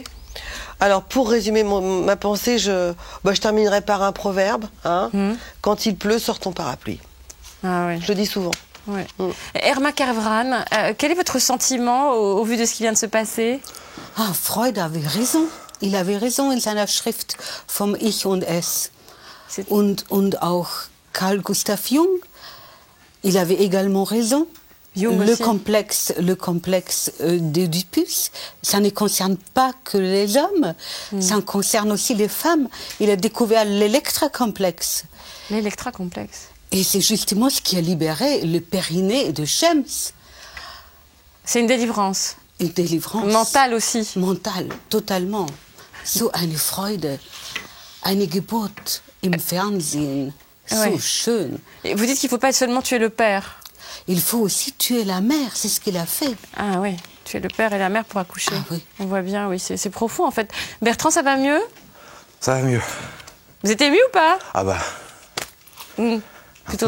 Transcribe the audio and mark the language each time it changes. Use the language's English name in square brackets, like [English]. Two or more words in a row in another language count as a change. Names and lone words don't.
[French] Alors, pour résumer ma pensée, je terminerai par un proverbe. Hein, quand il pleut, sort ton parapluie. Ah, oui. Je le dis souvent. Ouais. Herma Kervran, quel est votre sentiment au vu de ce qui vient de se passer? Freud avait raison. Il avait raison [German] in seiner Schrift vom Ich und Es. Und auch Carl Gustav Jung, [French] il avait également raison. Le complexe d'Oedipus, ça ne concerne pas que les hommes, ça concerne aussi les femmes. Il a découvert l'électra-complexe. L'électra-complexe. Et c'est justement ce qui a libéré le périnée de Shems. C'est une délivrance. Une délivrance. Mentale aussi. Mentale, totalement. [German] So eine Freude, eine Geburt im Fernsehen, so schön. [French] Et vous dites qu'il ne faut pas seulement tuer le père. Il faut aussi tuer la mère, c'est ce qu'il a fait. Ah oui, tuer le père et la mère pour accoucher. Ah oui. On voit bien, oui, c'est profond en fait. Bertrand, ça va mieux? Ça va mieux. Vous êtes ému ou pas? Ah plutôt.